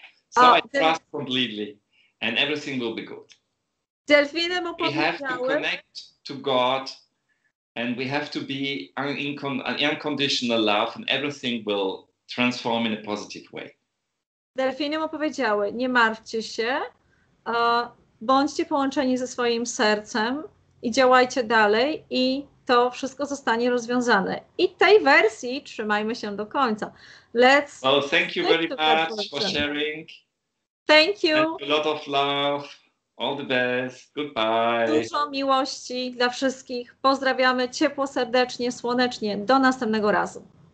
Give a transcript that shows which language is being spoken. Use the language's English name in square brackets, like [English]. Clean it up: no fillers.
[English] So I trust completely and everything will be good. [Polish] Delfiny mu [English] We have to [Polish] powiedziały, [English] connect to God and we have to be in unconditional love and everything will transform in a positive way. [Polish] delfiny mu powiedziały, nie martwcie się, bądźcie połączeni ze swoim sercem i działajcie dalej i to wszystko zostanie rozwiązane. I tej wersji trzymajmy się do końca. [English] Well, thank you very much for sharing. Thank you. And a lot of love. All the best. Goodbye. [Polish] Dużo miłości dla wszystkich. Pozdrawiamy ciepło, serdecznie, słonecznie. Do następnego razu.